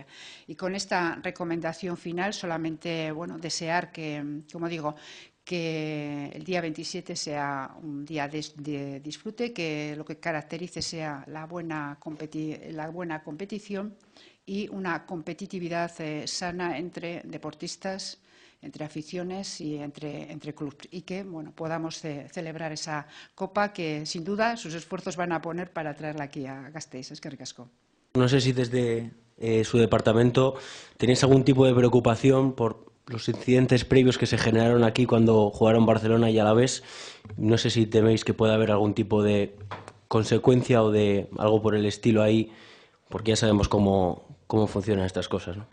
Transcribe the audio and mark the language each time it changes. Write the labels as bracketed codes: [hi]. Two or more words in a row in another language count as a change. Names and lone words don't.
[es] Y con esta recomendación final, solamente desear que, como digo, que el día 27 sea un día de disfrute, que lo que caracterice sea la buena competición y una competitividad sana entre deportistas, entre aficiones y entre clubes, y que podamos celebrar esa copa que, sin duda, sus esfuerzos van a poner para traerla aquí a Gasteiz. [eu] Eskerrik asko. [es] No sé si desde su departamento tenéis algún tipo de preocupación por los incidentes previos que se generaron aquí cuando jugaron Barcelona y Alavés. No sé si teméis que pueda haber algún tipo de consecuencia o de algo por el estilo ahí, porque ya sabemos cómo funcionan estas cosas, ¿no?